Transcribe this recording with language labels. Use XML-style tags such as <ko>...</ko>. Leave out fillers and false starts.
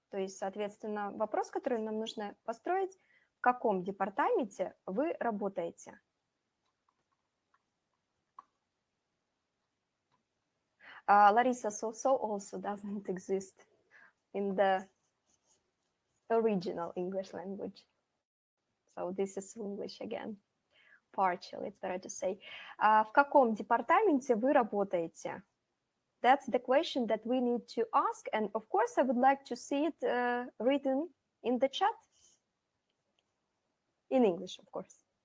<ru>То есть, соответственно, вопрос, который нам нужно построить, в каком департаменте вы работаете.</ru> <en>Larissa, so also doesn't exist in the original English language. So this is English again. Partially, it's better to say.</en> <ru>В каком департаменте вы работаете?</ru> <en>That's the question that we need to ask. And of course, I would like to see it written in the chat. In English, of course.</en>